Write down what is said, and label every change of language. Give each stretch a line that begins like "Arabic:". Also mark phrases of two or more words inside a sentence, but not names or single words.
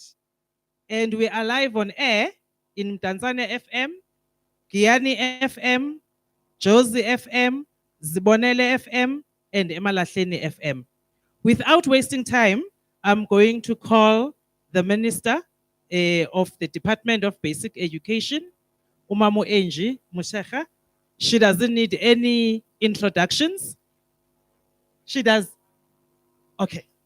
English: And we are live on air in Tanzania FM, Giyani FM, Jozi FM, Zibonele FM, and Emalahleni FM. Without wasting time, I'm going to call the Minister of the Department of Basic Education, Umamu Enji Mushekha. She doesn't need any introductions. She does. Okay.